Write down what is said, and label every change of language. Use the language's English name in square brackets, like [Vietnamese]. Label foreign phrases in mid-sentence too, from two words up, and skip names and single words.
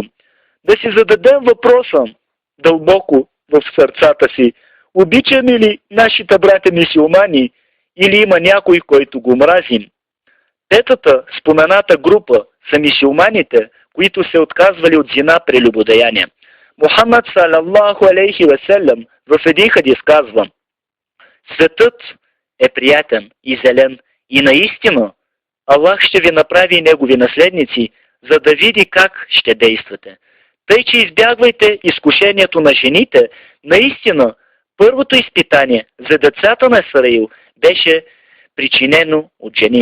[Bulgarian] Да си зададем въпроса дълбоко в сърцата си: обичаме ли нашите братя мюсюлмани или има някой, който го мразим? Петата спомената група са мюсюлманите, които се отказвали от зина прелюбодеяние. Мухаммад [Arabic] صلى الله عليه وسلم [Bulgarian] в един хадис казва: светът е приятен и зелен и наистина Аллах ще ви направи негови наследници, за да види как ще действате. Тъй, че избягвайте изкушението на жените. Наистина, първото изпитание за децата на Исраил беше причинено от жени.